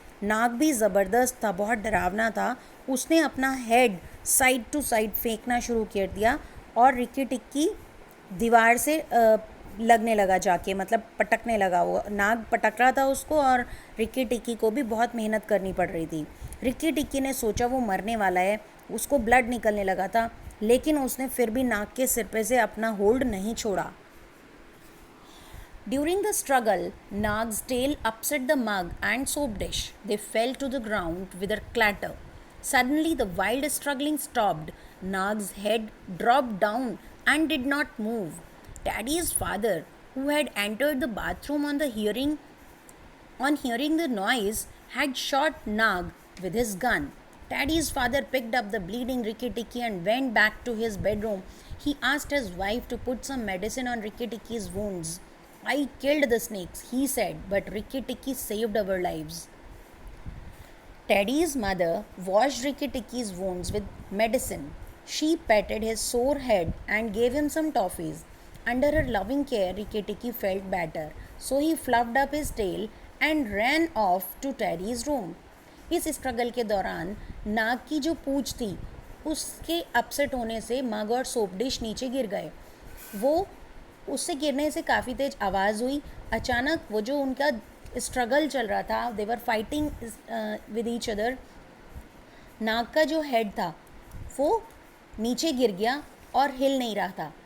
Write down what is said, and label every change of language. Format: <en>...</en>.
<hi>नाग भी ज़बरदस्त था, बहुत डरावना था। उसने अपना हेड साइड टू साइड फेंकना शुरू कर दिया और रिक्की टिक्की दीवार से लगने लगा जाके, मतलब पटकने लगा। वो नाग पटक रहा था उसको, और रिक्की टिक्की को भी बहुत मेहनत करनी पड़ रही थी। रिक्की टिक्की ने सोचा वो मरने वाला है, उसको ब्लड निकलने लगा था, लेकिन उसने फिर भी नाग के सिर पे से अपना होल्ड नहीं छोड़ा।</hi> <en>During the struggle, Nag's tail upset the mug and soap dish. They fell to the ground with a clatter. Suddenly, the wild struggling stopped. Nag's head dropped down and did not move. Teddy's father, who had entered the bathroom on hearing the noise, had shot Nag with his gun. Teddy's father picked up the bleeding Ricky Tikki and went back to his bedroom. He asked his wife to put some medicine on Ricky Tikki's wounds. I killed the snakes, he said, but Ricky Tikki saved our lives. Teddy's mother washed Ricky Tikki's wounds with medicine. She petted his sore head and gave him some toffees. Under her loving care, Ricky Tikki felt better, so he fluffed up his tail and ran off to Teddy's room.</en> <hi>इस struggle के दौरान नाग की जो पूंछ थी उसके upset होने से मग और सोप डिश नीचे गिर गए। वो उससे गिरने से काफ़ी तेज आवाज़ हुई। अचानक वो जो उनका स्ट्रगल चल रहा था,</hi> <en>they were fighting with each other,</en> <hi>नाग का जो हेड था वो नीचे गिर गया और हिल नहीं रहा था।</hi>